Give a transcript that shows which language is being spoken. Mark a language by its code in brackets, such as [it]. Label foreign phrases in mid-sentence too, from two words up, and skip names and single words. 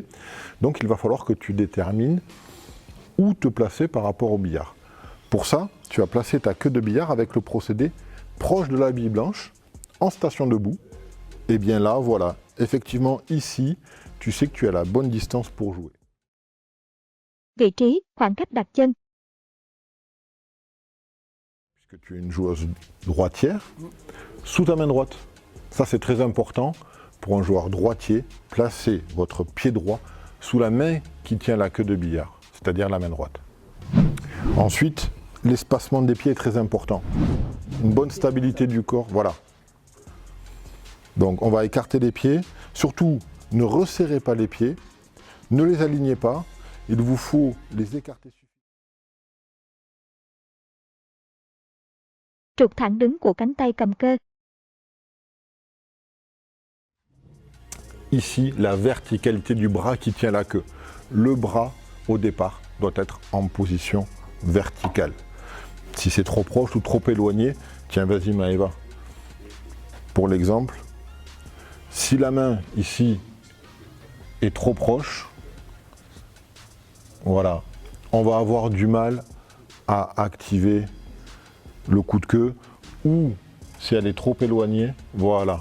[fr] Donc il va falloir que tu détermines où te placer par rapport au billard. Pour ça, tu vas placer ta queue de billard avec le procédé proche de la bille blanche, en station debout. Et bien là, voilà, effectivement ici, tu sais que tu as la bonne distance pour jouer. [vi] Vị trí, khoảng cách đặt chân. [fr] Puisque tu es une joueuse droitière, sous ta main droite. Ça c'est très important pour un joueur droitier, placez votre pied droit sous la main qui tient la queue de billard, c'est-à-dire la main droite. Ensuite, l'espacement des pieds est très important. Une bonne stabilité du corps, voilà. Donc on va écarter les pieds, surtout ne resserrez pas les pieds, ne les alignez pas, il vous faut les écarter. [vi] Trục thẳng đứng của cánh tay cầm cơ. [fr] Ici, la verticalité du bras qui tient la queue. Le bras, au départ, doit être en position verticale. Si c'est trop proche ou trop éloigné, tiens, vas-y Maëva. Pour l'exemple, si la main, ici, est trop proche, voilà, on va avoir du mal à activer le coup de queue, ou si elle est trop éloignée, voilà.